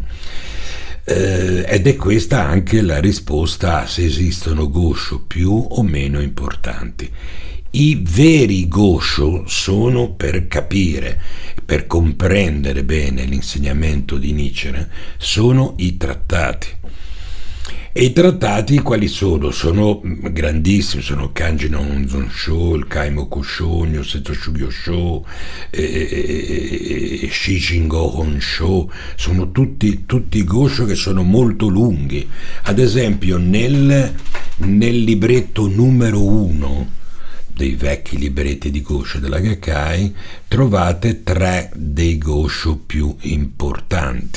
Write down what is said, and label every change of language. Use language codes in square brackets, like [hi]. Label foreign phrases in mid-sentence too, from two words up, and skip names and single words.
[it] Ed è questa anche la risposta a se esistono Gosho più o meno importanti. I veri Gosho sono, per capire, per comprendere bene l'insegnamento di Nietzsche, sono i trattati. E i trattati quali sono? Sono grandissimi, sono Kanji no Onzon Sho, il Kaimoku Sho, Nyoseto Shugyo Sho, Shishingo Hon Sho, sono tutti Gosho che sono molto lunghi. Ad esempio nel libretto numero 1 dei vecchi libretti di Gosho della Gakkai trovate 3 dei Gosho più importanti.